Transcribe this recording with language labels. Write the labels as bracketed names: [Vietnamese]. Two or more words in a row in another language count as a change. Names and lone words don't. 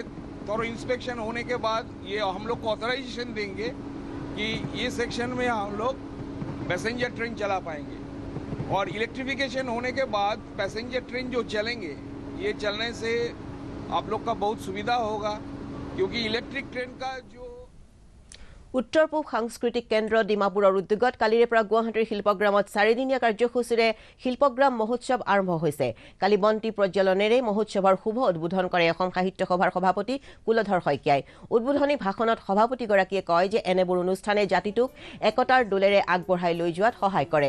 [Hindi] तो इंस्पेक्शन होने के बाद ये हम लोग को ऑथराइजेशन देंगे कि ये सेक्शन में हम लोग पैसेंजर ट्रेन चला पाएंगे। और इलेक्ट्रिफिकेशन होने के बाद पैसेंजर ट्रेन जो चलेंगे, ये चलने से आप लोग का बहुत सुविधा होगा, क्योंकि इलेक्ट्रिक ट्रेन का जो [Assamese] उत्तर पूब सांस्कृतिक केन्द्र डिमापुৰৰ উদ্যোগত কালিৰে পৰা গুৱাহাটীৰ শিল্পগ্ৰামত 4দিনীয়া কাৰ্যসূচীৰে শিল্পগ্ৰাম মহোৎসৱ আৰম্ভ হৈছে। কালি বন্তি প্ৰজ্বলনেৰে মহোৎসৱৰ শুভ উদ্বোধন কৰে অসম সাহিত্য সভাৰ সভাপতি কুলধৰ শইকীয়াই। উদ্বোধনী ভাষণত সভাপতিগৰাকীয়ে কয় যে এনেবোৰ অনুষ্ঠানে জাতিটোক একতাৰ দোলেৰে আগবঢ়াই লৈ যোৱাত সহায় কৰে।